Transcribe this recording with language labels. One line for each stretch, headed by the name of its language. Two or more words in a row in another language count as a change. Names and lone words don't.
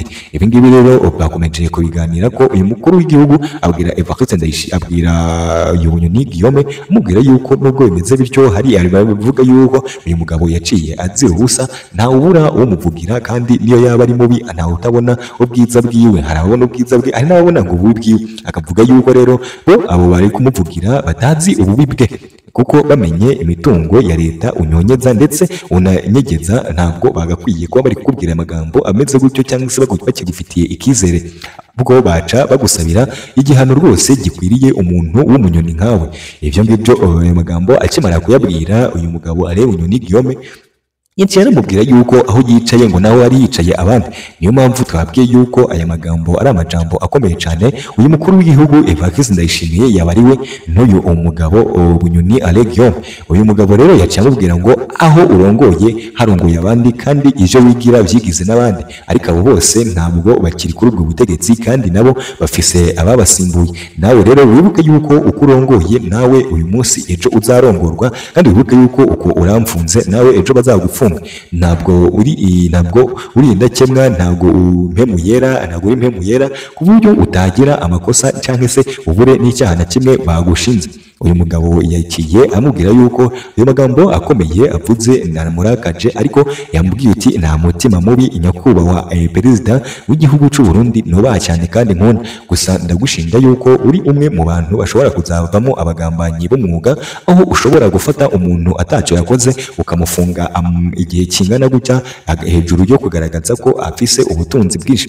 Rundi: Ibi ngibi rero bakomeje kubiganira ko uyu mukuru w'igihugu abwira Evariste Ndayishimiye, abwira Bunyoni Guillaume amubwira yuko nubwo bimeze bityo hari abavuga yuko uyu mugabo yaciye azira ubusa, ntawe ubura umuvugira kandi niyo yaba ari mubi ntawe utabona ubwiza bwiwe, hari ababona ubwiza bwe hari n'ababona ngo ububi bwiwe. Akavuga yuko rero bo abo bari kumuvugira batazi ububi bwe kuko bamenye imitungo ya leta unyonyeza ndetse unanyegeza, ntabwo bagakwiye kuba bari kukubwira amagambo ameze gutyo cyangwa se bakigufitiye ikizere, ubwo baca bagusabira igihano rwose gikwiriye umuntu w'umunyoni nkawe. Ivyo ngibyo ayo magambo akimara kuyabwira uyu mugabo Alain Bunyoni Guillaume yaciye aramubwira yuko aho yicaye ngo nawe ari yicaye abandi. Niyo mpamvu twabwiye yuko aya magambo ari amajambo akomeye cyane uyu mukuru w'igihugu Evariste Ndayishimiye yabariwe n'uyu umugabo Bunyoni Alain Guillaume. Uyu mugabo rero yaciye amubwira ngo aho urongoye harongoye abandi kandi ivyo wigira vyigize n'abandi, ariko abo bose ntabwo bakiri kuri ubwo butegetsi kandi nabo bafise ababasimbuye. Nawe rero wibuke yuko uko urongoye nawe uyu munsi ejo uzarongorwa, kandi wibuke yuko uko uramfunze nawe ejo bazagufunga. Ntabwo uri indakemwa, ntabwo uri impemu yera ku buryo utagira amakosa cyangwa se ubure n'icyaha na kimwe bagushinze. Uyu mugabo yakiye amubwira yuko ayo magambo akomeye avuze naramurakaje, ariko yamubwiye uti nta mutima mubi nyakubahwa perezida w'igihugu cy'u Burundi nubaha cyane kandi nkunda, gusa ndagushinja yuko uri umwe mu bantu bashobora kuzavamo abagambanyi b'umwuga, aho ushobora gufata umuntu atacyo yakoze ukamufunga igihe kingana gutya hejuru yo kugaragaza ko afise ubutunzi bwinshi.